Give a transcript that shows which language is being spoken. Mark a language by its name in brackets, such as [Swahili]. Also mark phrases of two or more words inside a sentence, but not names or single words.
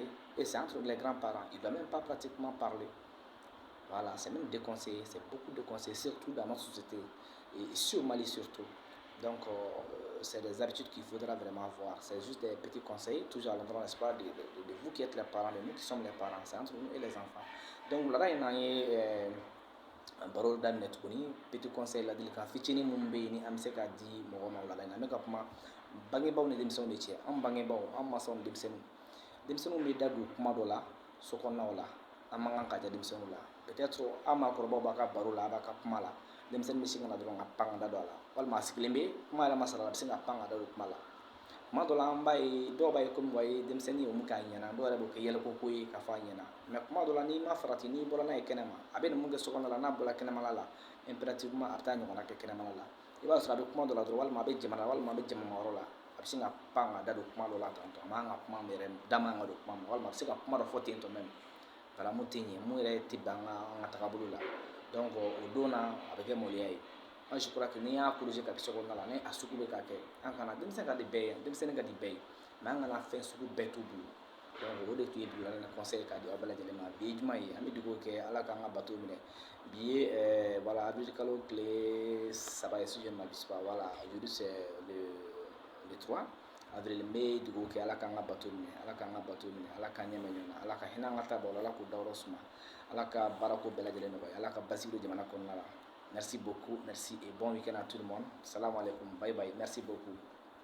[French] Et c'est entre les grands-parents. Il ne doit même pas pratiquement parler. Voilà, c'est même déconseillé, c'est beaucoup déconseillé, surtout dans notre société, et ici au Mali surtout. Donc, c'est des habitudes qu'il faudra vraiment voir. C'est juste des petits conseils, toujours à l'endroit, n'est-ce pas, de vous qui êtes les parents, de nous qui sommes les parents. C'est entre nous et les enfants. Donc, là, il y a [Bambara] baro daminɛ tuguni [French] petit conseil [Bambara] ladilikan fitinin minnu bɛ yen ni an bɛ se k'a di mɔgɔ ma o la an bɛ ka kuma bangebaaw ni denmisɛnninw de cɛ an bangebaaw an mansaw ni denmisɛnninw bɛ da don kuma dɔ la sokɔnɔnaw la an man kan ka diya denmisɛnninw la peut-être an maakɔrɔbaw b'a ka baro la a b'a ka kuma la denmisɛnnin bɛ sin ka na dɔrɔn ka pan ka da don a la walima a sigilen bɛ kuma yɛrɛ ma sara a bɛ sin ka pan ka da don kuma la kuma dɔ la an b'a ye dɔw b'a ye komi wa ye denmisɛnnin ye o min k'a ɲɛna dɔw yɛrɛ b'o kɛ yɛlɛko ye k'a fɔ a ɲɛna mɛ kuma dɔ la n'i ma farati n'i bɔra n'a ye kɛnɛma a bɛ nin mun kɛ sokɔnɔ la n'a bɔra kɛnɛmala la impérativement a bɛ taa ɲɔgɔnna kɛ kɛnɛmala la i b'a sɔrɔ a bɛ kuma dɔ la dɔrɔn walima a bɛ jamana walima a bɛ jamana yɔrɔ la a bɛ sin ka pan ka da don kuma dɔ la tantɔ a man kan ka kuma min yɛrɛ da man kan ka don kuma ma walima a bɛ se ka kuma dɔ fɔ ten tɔ mɛm voilà mun tɛ ɲɛ mun yɛrɛ tɛ bɛn an ka taabolo la donc o don na a bɛ kɛ maloya ye [French] moi je crois que [Bambara] n'i y'a corriger ka kɛ sokɔnɔna la ni a sugu bɛ ka kɛ an kana denmisɛnnin ka di bɛɛ ye denmisɛnnin ka di bɛɛ ye mɛ an kana fɛn sugu bɛɛ t'u bolo donc o de tun ye bi wulada conseil k'a di aw bɛɛ lajɛlen ma bi ye juma ye an bɛ dugawu kɛ ala k'an ka bato minɛ bi ye voilà avril kalo tile 3 ye [French] si je ne m'abuse pas voilà aujourd'hui c'est le 3 avril [Bambara] n bɛ dugawu kɛ ala k'an ka bato minɛ ala k'an ka bato minɛ ala k'an ɲɛmɛ ɲɔgɔn na ala ka hinɛ an ka taabolo la ala k'o dayɔrɔ suma ala ka baarako bɛɛ lajɛlen nɔgɔya ala ka basigi don jamana kɔnɔna la [French] merci beaucoup merci et bon week-end à tout le monde [Arabic] سلام عليكم [English] bye bye [French] merci beaucoup